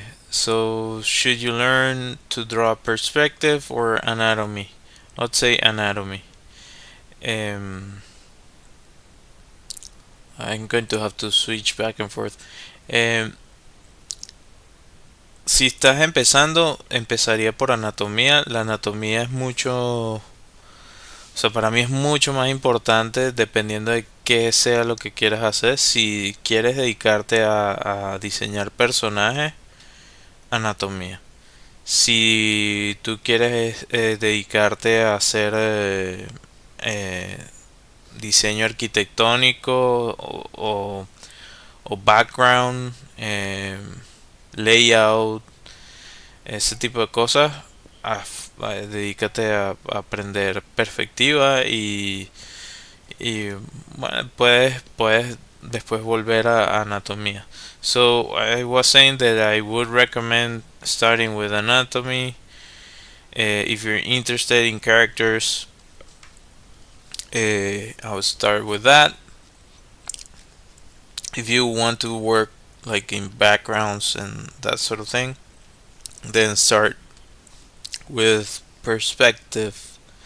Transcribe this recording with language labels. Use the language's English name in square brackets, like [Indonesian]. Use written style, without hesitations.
[English] So should you learn to draw perspective or anatomy? Let's say anatomy. Um, I'm going to have to switch back and forth. [Spanish] Um, si estás empezando, empezaría por anatomía. La anatomía es mucho, o sea, para mí es mucho más importante dependiendo de qué sea lo que quieras hacer. Si quieres dedicarte a diseñar personajes, anatomía. Si tú quieres dedicarte a hacer eh, diseño arquitectónico o background, layout, ese tipo de cosas, dedícate a aprender perspectiva y bueno, puedes después volver a anatomía. [English] So I was saying that I would recommend starting with anatomy. If you're interested in characters, I would start with that. If you want to work like in backgrounds and that sort of thing, then start with perspective.